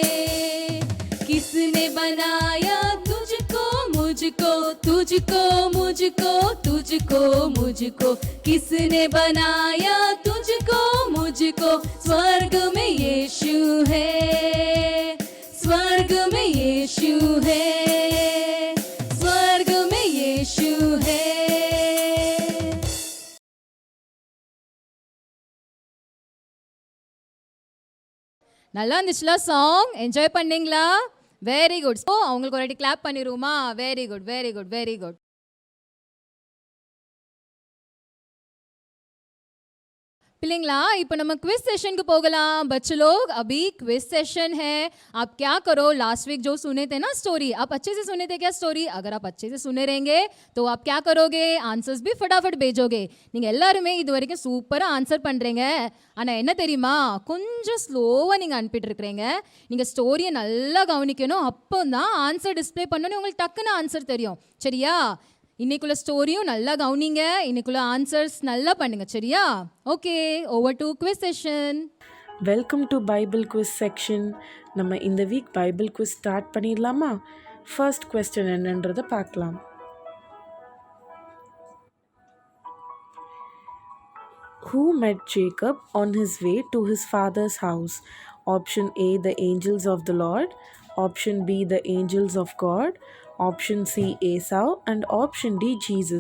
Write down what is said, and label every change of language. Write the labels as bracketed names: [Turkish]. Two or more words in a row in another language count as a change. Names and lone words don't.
[Hindi] किसने बनाया तुझको मुझको, तुझको मुझको, तुझको मुझको, किसने बनाया तुझको मुझको? स्वर्ग में यीशु है, स्वर्ग में यीशु है, स्वर्ग में यीशु है। [Tamil] நல்லா இருந்துச்சுல சாங்? என்ஜாய் பண்ணீங்களா? [English] very good. [Tamil] ஸோ அவங்களுக்கு ஒரு வாட்டி கிளாப் பண்ணிடுவோமா? [English] very good, very good, very good. पिलेंगला [Tamil] இப்போ நம்ம [English] quiz session को போகலாம். [Hindi] बच्चे लोग अभी [English] quiz session [Hindi] है. आप क्या करो, [English] last week [Hindi] जो सुने थे ना स्टोरी, आप अच्छे से सुने थे क्या स्टोरी? अगर आप अच्छे से सुने रहेंगे तो आप क्या करोगे, आंसर्स भी फटाफट भेजोगे. [Tamil] நீங்க எல்லாரும் இது வரைக்கும் சூப்பரா ஆன்சர் பண்றீங்க. ஆனா என்ன தெரியுமா, கொஞ்சம் ஸ்லோவா நீங்க அனுப்பிட்டு இருக்கீங்க. நீங்க ஸ்டோரியை நல்லா கவனிக்கணும். அப்போதான் [English] answer display [Tamil] பண்ணனும், உங்களுக்கு டக்குன்னு ஆன்சர் தெரியும். சரியா? இன்னைக்குள்ள ஸ்டோரியும் நல்லா கவனிங்க, இன்னைக்குள்ள ஆன்சர்ஸ் நல்லா பண்ணுங்க. சரியா? [English] OK, over to quiz session. Welcome to Bible quiz section. [Tamil] நம்ம இந்த வீக் [English] Bible quiz start [Tamil] பண்ணிடலாமா? [English] first question [Tamil] என்னன்றதை பார்க்கலாம். [English] Who met Jacob on his way to his father's house? Option A, the angels of the Lord. Option B, the angels of God. Option C, Esau. And option D, Jesus.